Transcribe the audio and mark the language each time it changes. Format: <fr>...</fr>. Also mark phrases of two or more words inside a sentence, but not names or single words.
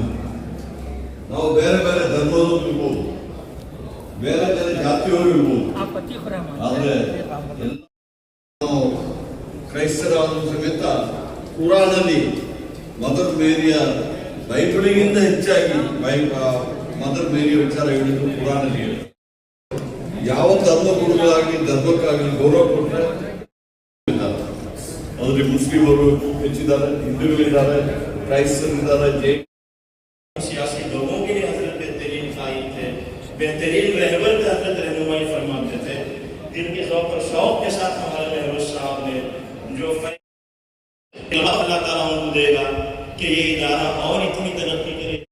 <kn>ನಾವು ಬೇರೆ ಬೇರೆ ಧರ್ಮದವರು ಇರ್ಬೋದು, ಬೇರೆ ಬೇರೆ ಜಾತಿಯವರು ಇರ್ಬೋದು, ಆದರೆ ಎಲ್ಲ ಕ್ರೈಸ್ತರಾದರೂ ಸಮೇತ ಕುರಾನಲ್ಲಿ ಮದರ್ ಮೇರಿಯ ಬೈಬಲಿಗಿಂತ ಹೆಚ್ಚಾಗಿ ಮದರ್ ಮೇರಿಯ ವಿಚಾರ ಹೇಳಿದ್ರು ಕುರಾನಲ್ಲಿ ಹೇಳಿ. ಯಾವ ಧರ್ಮ ಗುರುಗಳಾಗಲಿ ಧರ್ಮಕ್ಕಾಗಲಿ ಗೌರವ ಕೊಟ್ಟರೆ ಅದರಲ್ಲಿ ಮುಸ್ಲಿಮರು ಹೆಚ್ಚಿದ್ದಾರೆ, ಹಿಂದೂಗಳಿದ್ದಾರೆ, ಕ್ರೈಸ್ತರಿದ್ದಾರೆ, ಜೈನ</kn> <hi>सियासी लोगों के लिए हजरत बेहतरीन कायद थे, बेहतरीन रहबर का हजरत रहनुमाई फरमाते थे, जिनके ज़ौक़ और शौक़ के साथ हमारे रहबर साहब ने जो अल्लाह ताला उनको देगा कि ये इदारा और इतनी तरक्की करे।</hi>